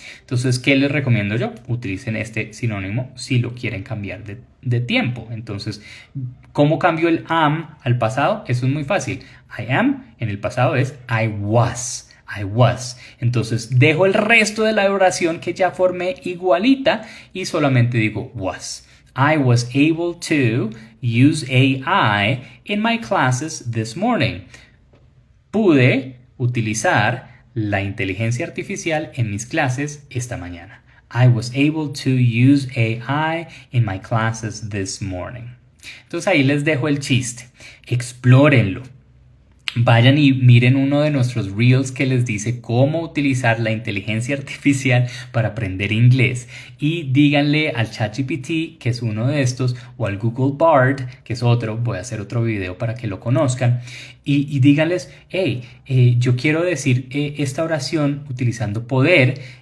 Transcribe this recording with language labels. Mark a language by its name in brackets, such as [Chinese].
[Spanish] Entonces, ¿qué les recomiendo yo? Utilicen este sinónimo si lo quieren cambiar de tiempo. Entonces, ¿cómo cambio el am al pasado? Eso es muy fácil. [English] I am [Spanish] en el pasado es [English] I was. I was. [Spanish] Entonces dejo el resto de la oración que ya formé igualita y solamente digo was. [English] I was able to use AI in my classes this morning. [Spanish] Pude utilizar la inteligencia artificial en mis clases esta mañana. [English] I was able to use AI in my classes this morning. [Spanish] Entonces ahí les dejo el chiste. Explórenlo. Vayan y miren uno de nuestros reels que les dice cómo utilizar la inteligencia artificial para aprender inglés y díganle al ChatGPT, que es uno de estos, o al Google Bard, que es otro, voy a hacer otro video para que lo conozcan, y díganles, hey, yo quiero decir esta oración utilizando poder.